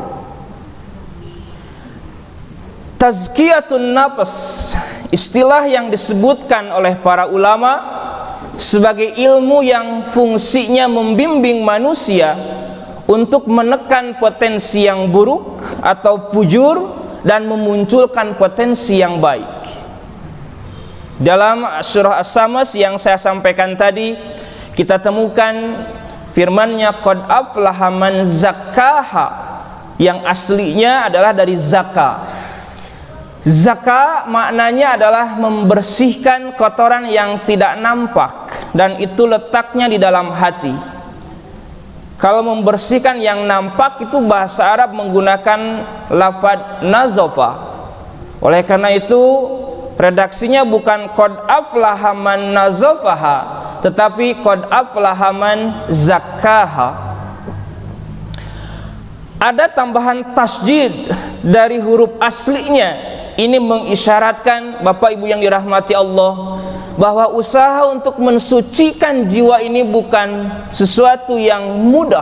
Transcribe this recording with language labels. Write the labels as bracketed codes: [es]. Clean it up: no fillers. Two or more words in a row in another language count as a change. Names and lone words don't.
[ar] تزكية النفس, [id] istilah yang disebutkan oleh para ulama sebagai ilmu yang fungsinya membimbing manusia untuk menekan potensi yang buruk atau fujur dan memunculkan potensi yang baik. Dalam surah As-Samas yang saya sampaikan tadi, kita temukan firman-Nya [ar] قد أفلح من زكاها, [id] yang aslinya adalah dari zaka. Zaka maknanya adalah membersihkan kotoran yang tidak nampak, dan itu letaknya di dalam hati. Kalau membersihkan yang nampak itu bahasa Arab menggunakan lafaz nazafa. Oleh karena itu redaksinya bukan [ar] قد أفلح من نظفها, [id] tetapi [ar] قد أفلح من زكاها. [id] Ada tambahan tasjid dari huruf aslinya. Ini mengisyaratkan, Bapak Ibu yang dirahmati Allah, bahwa usaha untuk mensucikan jiwa ini bukan sesuatu yang mudah.